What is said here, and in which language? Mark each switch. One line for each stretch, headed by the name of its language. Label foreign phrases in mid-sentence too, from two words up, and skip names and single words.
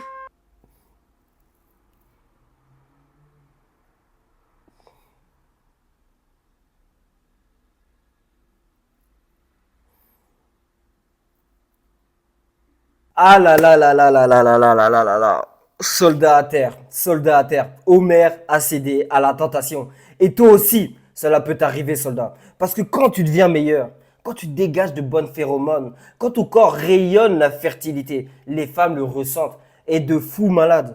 French: Ah là là là là là là là là là là là là. Soldat à terre, soldat à terre. Homer a cédé à la tentation. Et toi aussi, cela peut t'arriver, soldat. Parce que quand tu deviens meilleur, quand tu dégages de bonnes phéromones, quand ton corps rayonne la fertilité, les femmes le ressentent. Et de fous malades.